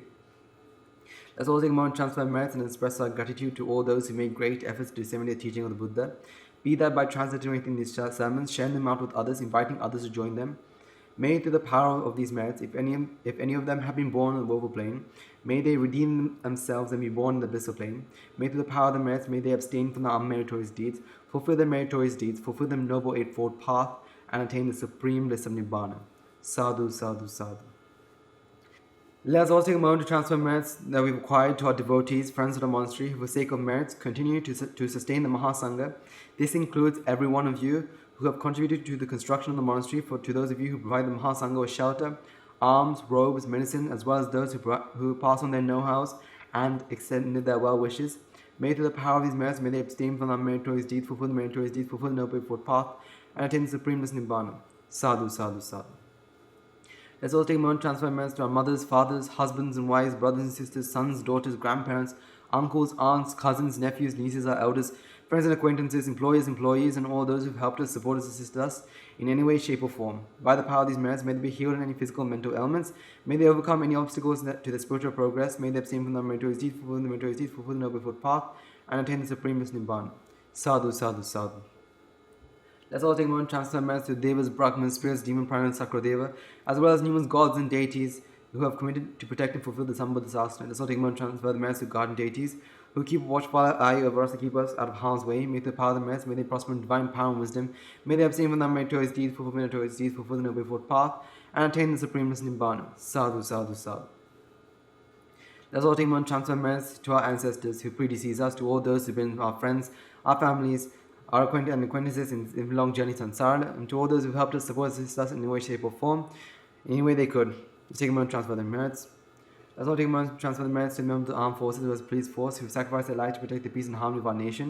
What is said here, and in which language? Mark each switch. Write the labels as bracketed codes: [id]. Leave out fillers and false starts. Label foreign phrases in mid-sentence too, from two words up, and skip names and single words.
[en] Let's also take a moment to transfer merits and express our gratitude to all those who made great efforts to disseminate the teaching of the Buddha, be that by translating these sermons, sharing them out with others, inviting others to join them. May through the power of these merits, if any of them have been born on the woeful plane, may they redeem themselves and be born in the blissful plane. May through the power of the merits, may they abstain from the unmeritorious deeds, fulfill their meritorious deeds, fulfill the noble eightfold path, and attain the supreme bliss of Nibbana. [pi] Sadhu, sadhu, sadhu. [en] Let us also take a moment to transfer merits that we've acquired to our devotees, friends of the monastery, who for the sake of merits continue to sustain the Mahasangha. This includes every one of you who have contributed to the construction of the monastery, to those of you who provide the Mahasangha with shelter, alms, robes, medicine, as well as those who pass on their know-hows and extended their well wishes. May through the power of these merits, may they abstain from the meritorious deeds, fulfill the meritorious deeds, fulfill the noble eightfold path, and attain the supreme bliss Nibbana. [pi] Sadhu, sadhu, sadhu. [en] Let's also take a moment to transfer merits to our mothers, fathers, husbands and wives, brothers and sisters, sons, daughters, grandparents, uncles, aunts, cousins, nephews, nieces, our elders, friends and acquaintances, employers, employees, and all those who have helped us, support us, assisted us in any way, shape, or form. By the power of these merits, may they be healed in any physical and mental ailments. May they overcome any obstacles to their spiritual progress. May they abstain from the meritorious deeds, fulfill the meritorious deeds, fulfill the noble eightfold path, and attain the supreme bliss Nibbana. [pi] Sadhu, sadhu, sadhu. [en] Let's all take a moment to transfer merits to Devas, Brahmins, spirits, demon, prana, and Sakradeva, as well as numerous gods and deities who have committed to protect and fulfill the Sambandha Sastra. Let's all take a moment to transfer the merits to God and deities who keep a watchful eye over us to keep us out of harm's way. May the power of the merits, may they prosper in divine power and wisdom. May they abstain from the meritorious deeds, fulfill meritorious deeds, fulfill the noble eightfold path, and attain the supreme bliss Nibbana. [pi] Sadhu, sadhu, sadhu. [en] Let's all take a moment to transfer merits to our ancestors who predeceased us, to all those who have been our friends, our families, our acquaintances in long journey to Samsara, and to all those who helped us, support, assist us in any way, shape, or form, in any way they could. Let's take a moment to transfer their merits. Let's all take a moment to transfer the merits to members of the armed forces, who was the police force, who sacrificed their life to protect the peace and harmony of our nation.